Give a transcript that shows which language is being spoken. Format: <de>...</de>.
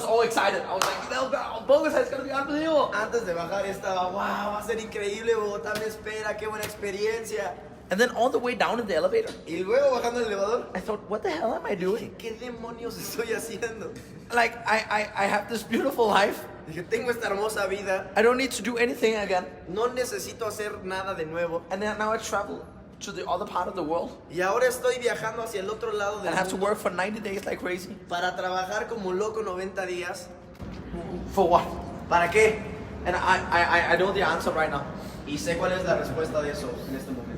<en>excited. I was like, no, Bogotá is going to be unbelievable.</en> <es>Antes de bajar estaba, wow, va a ser increíble, Bogotá me espera, qué buena experiencia.</es> <en>And then on the way down in the elevator,</en> <es>Y luego bajando el elevador,</es> <en>I thought, what the hell am I doing?</en> <es>¿qué demonios estoy haciendo?</es> <en>Like, I have this beautiful life.</en> <es>Dije, tengo esta hermosa vida,</es> <en>I don't need to do anything again.</en> <es>no necesito hacer nada de nuevo.</es> <en>And then now I travel to the other part of the world</en> <es>Y ahora estoy viajando hacia el otro lado del</es> <en>and have to</en> <es>mundo</es> <en>work for 90 days like crazy.</en> <es>para trabajar como loco 90 días.</es> <en>For what?</en> <es>¿Para qué?</es> <en>And I know the answer right now.</en> <es>Y sé cuál es la respuesta de eso en este momento.</es>